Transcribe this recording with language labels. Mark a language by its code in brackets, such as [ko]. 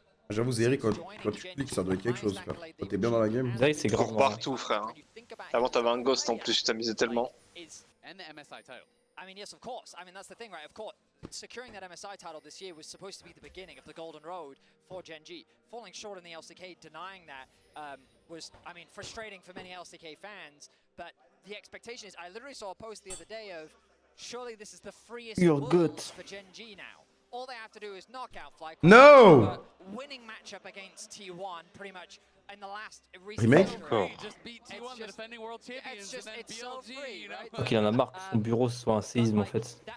[fr] J'avoue, Zeri, quand tu cliques, ça doit être quelque chose, frère. Quand t'es bien dans la game. Zeri, c'est grand. Cours partout, frère. Avant, t'avais un ghost en plus, tu t'amusais tellement. [en] And the MSI title. I mean, yes, of course. I mean, that's the thing, right? Of course, securing that MSI title this year was supposed to be the beginning of the golden road for Gen.g. Falling short in the LCK, denying that was, I mean, frustrating for many LCK fans. But the expectation is, I literally saw a post the other day of, surely this is the freest world for Gen.g now. All they have to do is knock out FlyQuest. No! Winning matchup against T1, pretty much. In the last Remake? Just beat T1, the defending world champions, and then BLG, you know? [fr] Donc il en a marre que son bureau soit un séisme en fait.